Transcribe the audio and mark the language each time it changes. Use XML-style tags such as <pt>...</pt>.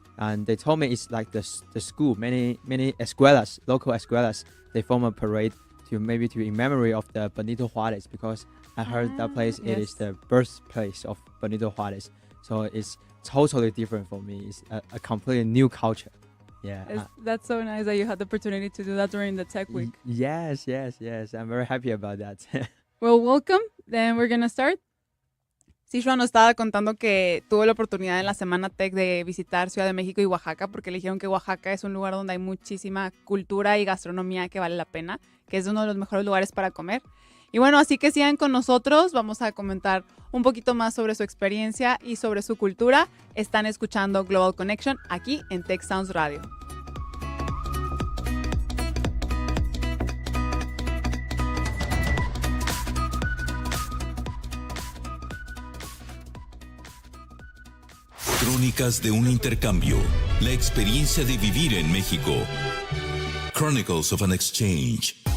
<en>And they told me it's like the school, many escuelas, local escuelas, they form a parade in memory of the Benito Juarez, because I heard that place, it is the birthplace of Benito Juarez. So it's totally different for me. It's a completely new culture. Yeah. That's so nice that you had the opportunity to do that during the tech week. Yes. I'm very happy about that. Well, welcome. Then we're going to start.</en> <es>Sichuan nos estaba contando que tuvo la oportunidad en la Semana Tech de visitar Ciudad de México y Oaxaca, porque le dijeron que Oaxaca es un lugar donde hay muchísima cultura y gastronomía que vale la pena, que es uno de los mejores lugares para comer. Y bueno, así que sigan con nosotros, vamos a comentar un poquito más sobre su experiencia y sobre su cultura. Están escuchando Globbal Connection aquí en Tech Sounds Radio. Crónicas de un intercambio. La experiencia de vivir en México.</es> <en>Chronicles of an exchange.</en>